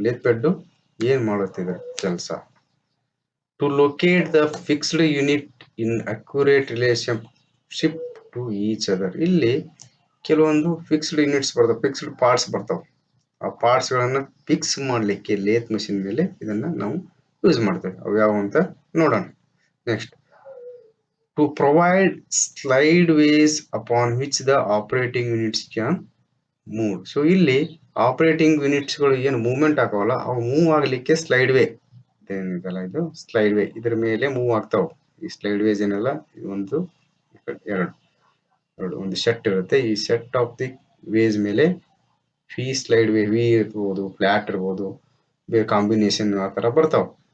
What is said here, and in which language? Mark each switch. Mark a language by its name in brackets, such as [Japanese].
[Kannada] Lathe bed ಏನ್ ಮಾಡುತ್ತೆ ಇದರ ಕೆಲಸ, [English] To locate the fixed unit in accurate relationship to each other. [Kannada] ಇಲ್ಲಿ ಕೆಲವೊಂದು ಫಿಕ್ಸ್ಡ್ ಯೂನಿಟ್ಸ್ ಬರ್ತಾವೆ, ಫಿಕ್ಸ್ಡ್ ಪಾರ್ಟ್ಸ್ ಬರ್ತಾವೆ. ಆ ಪಾರ್ಟ್ಸ್ ಗಳನ್ನ ಫಿಕ್ಸ್ ಮಾಡ್ಲಿಕ್ಕೆ ಲೇತ್ ಮಷಿನ್ ಮೇಲೆ ಇದನ್ನ ನಾವು ಯೂಸ್ ಮಾಡ್ತೇವೆ. ಅವು ಯಾವ ಅಂತ ನೋಡೋಣ. [English] Next, to provide slideways upon which the operating units can move. [Kannada] So ಇಲ್ಲಿ ಆಪರೇಟಿಂಗ್ ಯೂನಿಟ್ಸ್ ಗಳು ಏನು ಮೂವ್ಮೆಂಟ್ ಆಗೋಲ್ಲ, ಅವು ಮೂವ್ ಆಗ್ಲಿಕ್ಕೆ ಸ್ಲೈಡ್ ವೇ ಏನಿದೆಲ್ಲ ಇದು ಸ್ಲೈಡ್ ವೇ ಇದ್ರ ಮೇಲೆ ಮೂವ್ ಆಗ್ತಾವ. ಈ ಸ್ಲೈಡ್ ವೇಸ್ ಏನೆಲ್ಲ ಒಂದು ಎರಡು ಎರಡು ಒಂದು ಸೆಟ್ ಇರುತ್ತೆ. ಈ ಸೆಟ್ ಆಫ್ ದಿ ವೇಸ್ ಮೇಲೆ ವಿ ಸ್ಲೈಡ್ ವೇ, ವಿ ಇರ್ಬೋದು, ಫ್ಲಾಟ್ ಇರ್ಬೋದು, ಬೇರೆ ಕಾಂಬಿನೇಷನ್ ಆ ತರ ಬರ್ತಾವ.